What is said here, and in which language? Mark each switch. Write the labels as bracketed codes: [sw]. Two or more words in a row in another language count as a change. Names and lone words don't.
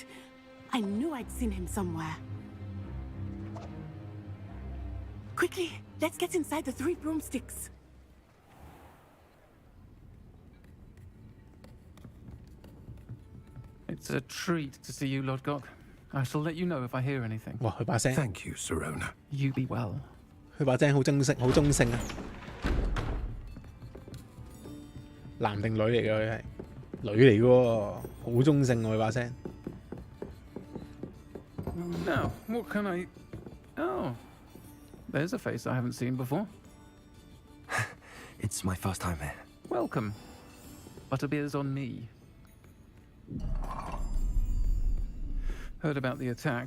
[en] I knew I'd seen him somewhere. Quickly, let's get inside the 3 broomsticks. It's a treat to see you, Lodgok. I shall let you know if I hear anything. [yue] 哇，佢把聲 [en] Thank you, Sirona. You be well. [yue] 佢把聲好中性，好中性啊！男定女嚟嘅佢係女嚟嘅喎，好中性喎佢把聲。 [en] Now, what can I... Oh, there's a face I haven't seen before. It's my first time here. Welcome. Butterbeer's on me. Heard about the attack.